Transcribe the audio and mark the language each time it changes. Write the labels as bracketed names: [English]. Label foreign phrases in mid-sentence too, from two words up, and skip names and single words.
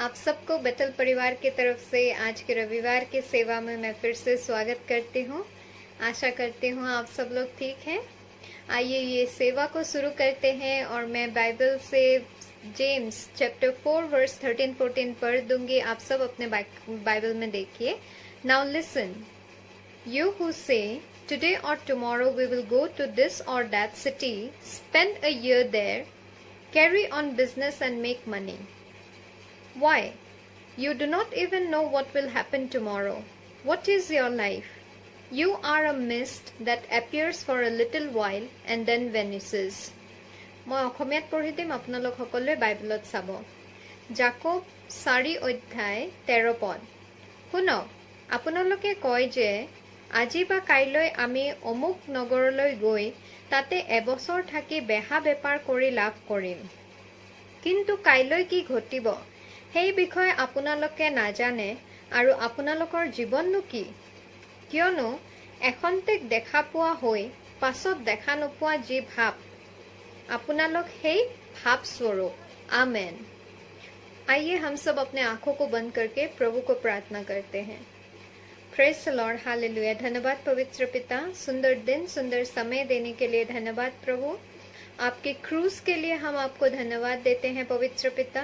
[Hindi] आप सबको बेथल परिवार की तरफ से आज के रविवार की सेवा में मैं फिर से स्वागत करती हूँ। आशा करती हूँ आप सब लोग ठीक हैं। आइए ये सेवा को शुरू करते हैं और मैं बाइबल से जेम्स चैप्टर 4 वर्स 13-14 पढ़ दूंगी। आप सब अपने बाइबल में देखिए। [English] Now listen, you who say, today or tomorrow we will go to this or that city, spend a year there, carry on business and make money. Why? You do not even know what will happen tomorrow. What is your life? You are a mist that appears for a little while and then vanishes. [Assamese] মই অসমীয়াত পঢ়ি দিম, আপোনালোক সকলোৱে বাইবেলত চাব। জাকব 4 অধ্যায় 13 পদ। শুনক, আপোনালোকে কয় যে আজি বা কাইলৈ আমি অমুক নগৰলৈ গৈ তাতে এবছৰ থাকি বেহা বেপাৰ কৰি লাভ কৰিম। কিন্তু কাইলৈ কি ঘটিব সেই বিষয়ে আপোনালোকে নাজানে আৰু আপোনালোকৰ জীৱননো কি? কিয়নো এখন্তেক দেখা পোৱা হৈ পাছত দেখা নোপোৱা যি ভাৱ, আপোনালোক সেই [Hindi] भाव स्वरूप। आमेन। आइए हम सब अपने आंखों को बंद करके प्रभु को प्रार्थना करते हैं। [English] Praise the Lord, हालेलुया। [Hindi] धन्यवाद पवित्र पिता, सुंदर दिन, सुंदर समय देने के लिए धन्यवाद प्रभु। आपके क्रूस के लिए हम आपको धन्यवाद देते हैं पवित्र पिता।